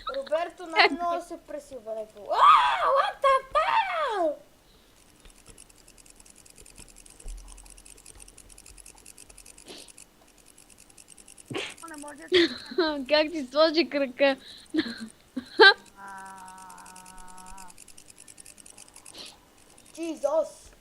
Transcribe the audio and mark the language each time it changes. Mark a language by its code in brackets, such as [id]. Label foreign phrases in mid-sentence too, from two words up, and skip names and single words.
[bg] Роберто най-много се пресилва. [en] What the fuck? [bg] Не може. Как ти сложи крака? [en] Jesus.